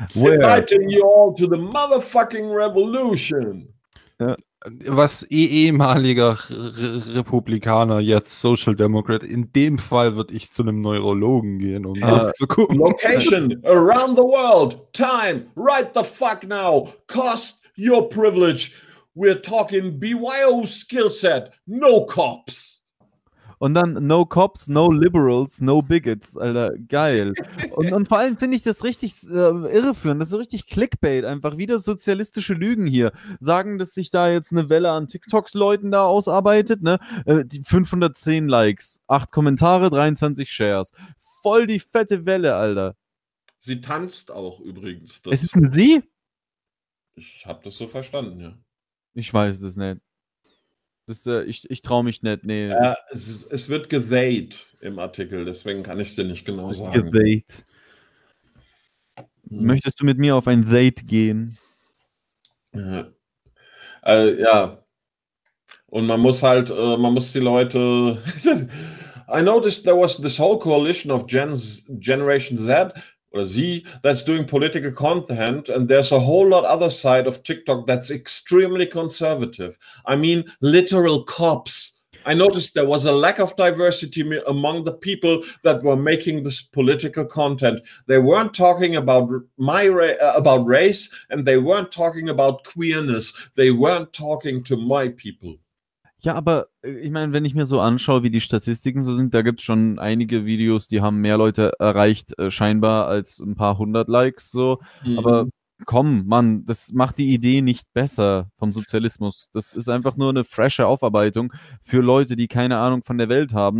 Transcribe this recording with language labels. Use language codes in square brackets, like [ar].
[en] We're inviting you all to the motherfucking revolution. [de] Was ehemaliger Republikaner, jetzt Social Democrat, in dem Fall würde ich zu einem Neurologen gehen, um nachzugucken. [en] Location around the world, time, right the fuck now, cost your privilege. We're talking BYO skill set, no cops. [de] Und dann [en] no cops, no liberals, no bigots, [de] Alter, geil. Und vor allem finde ich das richtig irreführend, das ist so richtig Clickbait einfach, wieder sozialistische Lügen hier. Sagen, dass sich da jetzt eine Welle an TikTok-Leuten da ausarbeitet, ne? 510 Likes, 8 Kommentare, 23 Shares. Voll die fette Welle, Alter. Sie tanzt auch übrigens. Das ist es eine Sie? Ich habe das so verstanden, ja. Ich weiß es nicht. Ich traue mich nicht, nee. Es wird gethayt im Artikel, deswegen kann ich es dir nicht genau sagen. Gethayt. Möchtest du mit mir auf ein Date gehen? Ja. Und man muss halt, man muss die Leute... [en] I noticed there was this whole coalition of Generation Z oder Z that's doing political content and there's a whole lot other side of TikTok that's extremely conservative. I mean, literal cops. I noticed there was a lack of diversity among the people that were making this political content. They weren't talking about about race and they weren't talking about queerness. They weren't talking to my people. [de] Ja, aber ich meine, wenn ich mir so anschaue, wie die Statistiken so sind, da gibt es schon einige Videos, die haben mehr Leute erreicht, scheinbar, als ein paar hundert Likes so. Mhm. Aber komm, Mann, das macht die Idee nicht besser vom Sozialismus. Das ist einfach nur eine frische Aufarbeitung für Leute, die keine Ahnung von der Welt haben.